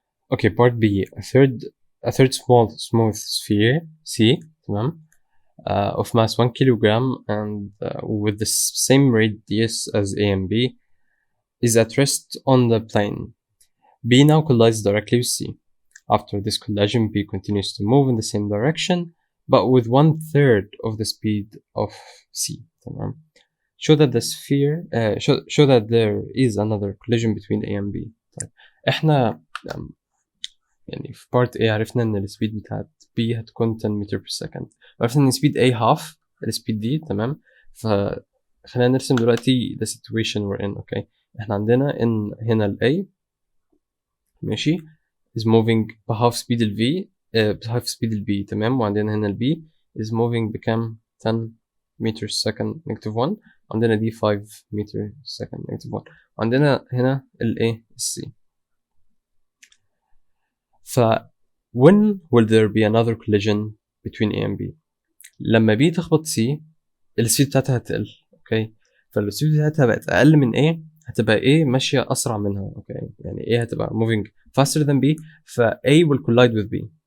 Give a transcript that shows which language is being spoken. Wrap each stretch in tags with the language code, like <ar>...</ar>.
<en>Okay, part B. A third small smooth sphere C, تمام, of mass 1 kilogram and with the same radius as A and B is at rest on the plane. B now collides directly with C. After this collision, B continues to move in the same direction but with 1/3 of the speed of C.</en> <ar>تمام.</ar> <en>Show that the sphere show that there is another collision between A and B.</en> <ar>طيب احنا يعني في part A عرفنا ان السبيد بتاعت B هتكون 10 meter per second، عرفنا ان</ar> <en>speed A half</en> <ar>السبيد دي. تمام. ف خلينا نرسم دلوقتي</ar> <en>the situation we're in.</en> <ar>اوكي احنا عندنا ان هنا ال A ماشي</ar> <en>is moving</en> <ar>بhalf speed ال V بhalf speed ال B تمام. وعندنا هنا ال</ar> <en>B is moving بكام 10 meters second negative 1. عندنا دي 5 meter second negative 1.</en> <ar>وعندنا هنا ال A ال C.</ar> <en>ف when will there be another collision between A and B؟</en> <ar>لما B تخبط C السبيد بتاعتها هتقل. اوكي فالسبيد بتاعتها بقت اقل من A هتبقى A ماشية اسرع منها.</ar> <en>okay</en> <ar>يعني A هتبقى</ar> <en>moving faster than B ف A will collide with B.</en>